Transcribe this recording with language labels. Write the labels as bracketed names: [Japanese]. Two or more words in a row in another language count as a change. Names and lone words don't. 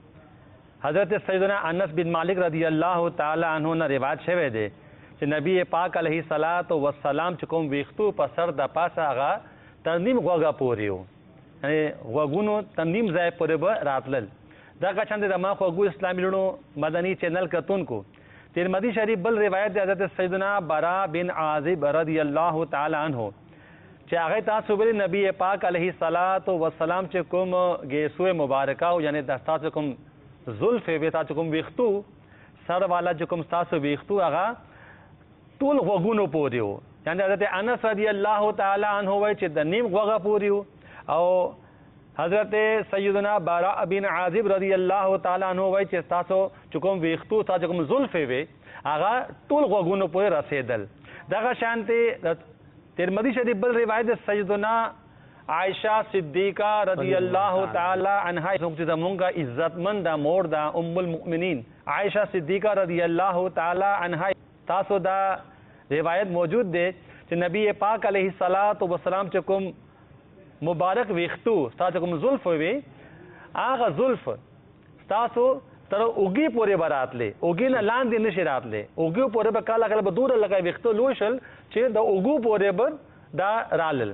[Pashto] حضرت سیدنا انس بن مالک [Arabic] رضی الله تعالی عنہ [Pashto] نه روایت شوی دی چې نبی پاک [Arabic] علیه الصلاۃ والسلام [Pashto] چې کوم ویښتو په سر د پاسه هغه تر نیم غوږه پورې وو، یعنې غوږونو تر نیم ځای پورې به راتلل. دغه شان د زما خوږو اسلامي رڼو مدني چینل کتونکو، ترمذی شریف بل روایت دی حضرت سیدنا برا بن عازب [Arabic] رضی الله تعالی عنہ [Pashto] چې هغه تاسو ویلي نبی پاک [Arabic] علیه الصلاۃ والسلام [Pashto] چې کوم ګیسو مبارکه او یعنې د تاسو کوم زلف وی تاسو کوم ویښتو سر والا چې کوم تاسو ویښتو هغه ټول غوږونو پورې وو، یعنې حضرت انس [Arabic] رضی الله تعالی عنہ [Pashto] وایي چې د نیم غوږه پورې وو، او حضرت سیدنا برا بن عازب [Arabic] رضی الله تعالی عنہ [Pashto] وایي چې تاسو چې کوم ویښتو تاسو کوم زلف وی هغه ټول غوږونو پورې رسېدل. دغه شانتې ترمذی شریف بل روایت سیدنا عائشہ صدیقہ [Arabic] رضی اللہ تعالی عنہا [Pashto] چې زمونږ عزتمند مور دا [Arabic] ام المؤمنین [Pashto] عائشہ صدیقہ [Arabic] رضی اللہ تعالی عنہا [Pashto] تاسو دا روایت موجود دی چې نبی پاک [Arabic] علیہ الصلاۃ والسلام [Pashto] چې کوم مبارک ویښتو تاسو کوم زلف وی هغه زلف تاسو تر اوږې پورې به راتلې، اوږې نه لاندې نشي راتلې، اوږې پورې به کله کله به دوره لکه ویښتو لوی شل چې د اوږو پورې به دا رالل.